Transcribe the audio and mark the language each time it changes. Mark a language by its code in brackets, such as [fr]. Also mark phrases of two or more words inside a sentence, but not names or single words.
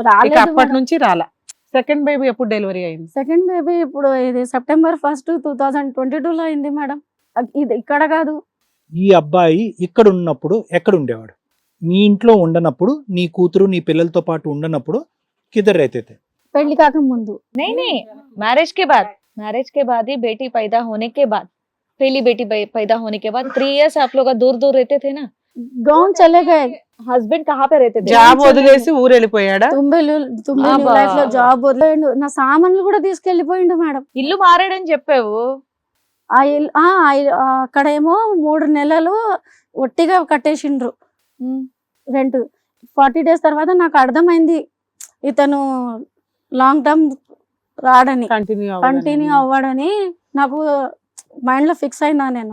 [te] రాలేదు అప్పటి మేడం. నుంచి రాలా. సెకండ్ బేబీ ఎప్పుడు డెలివరీ అయింది? సెకండ్ బేబీ ఇప్పుడు ఇది September 1st, 2022 లో అయింది మేడం. ఇది ఇక్కడ కాదు. ఈ అబ్బాయి ఇక్కడ ఉన్నప్పుడు ఎక్కడ ఉండేవాడు? మీ ఇంట్లో ఉండనప్పుడు, నీ కూతురు నీ పిల్లలతో పాటు ఉండనప్పుడు [hi] किधर रहते थे? [te] పెళ్లి కాక ముందు. [hi] नहीं, मैरिज के बाद, मैरिज के बाद ही बेटी पैदा होने के बाद, पहली बेटी पैदा होने के बाद 3 years आप लोग दूर दूर रहते थे ना? गाँव चले गए. हस्बैंड कहाँ पे रहते थे? [te] జాబ్ వదిలేసి ఊరు వెళ్ళిపోయాడా? తుంబే అబ్బా. లైఫ్ లో జాబ్ వదిలేండు, నా సామాన్లు కూడా తీసుకెళ్లిపోయిండు మేడం. ఇల్లు మారాడని చెప్పావు. అక్కడేమో 3 నెలలు ఒట్టిగా కట్టేసిండ్రు రెంట్. 40 days తర్వాత నాకు అర్థమైంది ఇతను [en] long term [te] రాడని, కంటిన్యూ అవ్వడని నాకు మైండ్ లో ఫిక్స్ అయినా నేను.